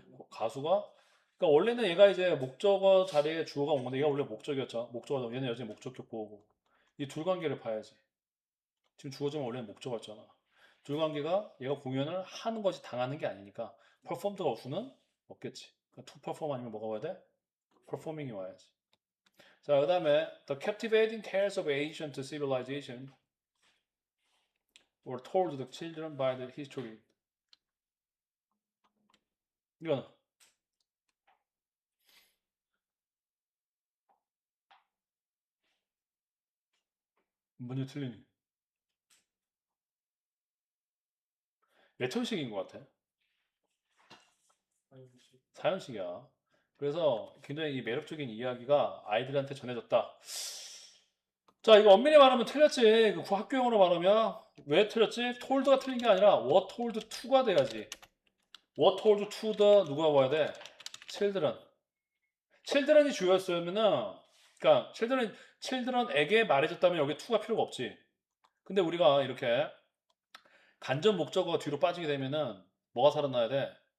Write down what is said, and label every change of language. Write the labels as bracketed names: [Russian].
[Korean] 가수가 그러니까 원래는 얘가 이제 목적어 자리에 주어가 온 건데 얘가 원래 목적이었죠. 목적어 얘는 여전히 목적격 보호고 이 둘 관계를 봐야지. 지금 주어지면 원래는 목적어였잖아. 둘 관계가 얘가 공연을 하는 것이 당하는 게 아니니까 performed가 올 수는 없겠지. 그러니까 to perform 아니면 뭐가 와야 돼? performing이 와야지. [English] 자, 그다음에 the captivating tales of ancient civilization were told to the children by the history. [Korean] 이건 문제 틀리니 몇 형식인 것 같아? 사형식이야. 그래서 굉장히 이 매력적인 이야기가 아이들한테 전해졌다. 자, 이거 엄밀히 말하면 틀렸지. 그 학교용어로 말하면 왜 틀렸지? told가 틀린 게 아니라 [English] what told to [Korean] 가 돼야지. [English] what told to the [Korean] 누가 와야 돼? [English] children. [Korean] children이 주였으면은 그러니까 children에게 말해줬다면 여기 to가 필요가 없지. 근데 우리가 이렇게 간접 목적어가 뒤로 빠지게 되면은 뭐가 살아나야 돼?